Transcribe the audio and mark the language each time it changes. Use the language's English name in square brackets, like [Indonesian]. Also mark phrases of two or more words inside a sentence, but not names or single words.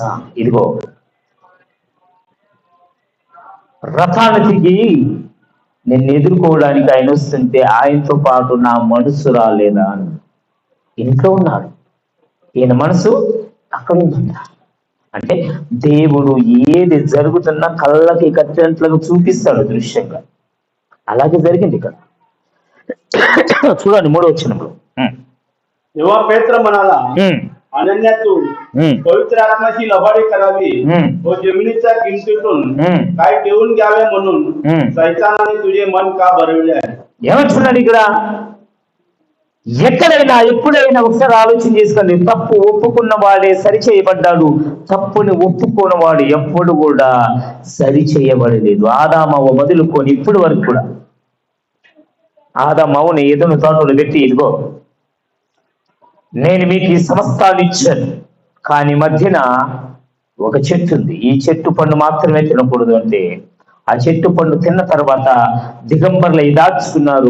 [Telugu] ఇదిగో రథాన్ని దిగి నిన్ను ఎదుర్కోవడానికి ఆయన వస్తుంటే ఆయనతో పాటు నా మనసు రాలేదా అని. ఇంట్లో ఉన్నాడు, ఈయన మనసు అక్కడ ఉందంట. అంటే దేవుడు ఏది జరుగుతున్నా కళ్ళకి కట్టినట్లుగా చూపిస్తాడు దృశ్యంగా. అలాగే జరిగింది ఇక్కడ. చూడండి 3వ వచనంలో, [Marathi] एव्हा पेत्र म्हणाला, अनन्या तू पवित्र आत्म्याची लबाडी करावी व जमिनीच्या किमतीतून काय ठेवून घ्यावे म्हणून सैतानाने तुझे मन का भरविले आहे. [Telugu] ఏమంటున్నాడు ఇక్కడ? ఎక్కడైనా ఎప్పుడైనా ఒకసారి ఆలోచన చేసుకోండి. తప్పు ఒప్పుకున్న వాడే సరి చేయబడ్డాడు, తప్పుని ఒప్పుకోని ఎప్పుడు కూడా సరి చేయబడలేదు. ఆదామవ్వ మొదలుకొని ఇప్పటి వరకు కూడా ఆదామవ్వని ఎదురు తోటలు పెట్టి, ఇదిగో నేను మీకు ఈ సమస్తాన్ని ఇచ్చాను, కానీ మధ్యన ఒక చెట్టు ఉంది, ఈ చెట్టు పండు మాత్రమే తినకూడదు అంటే, ఆ చెట్టు పండు తిన్న తర్వాత దిగంబర్లు దాచుకున్నారు.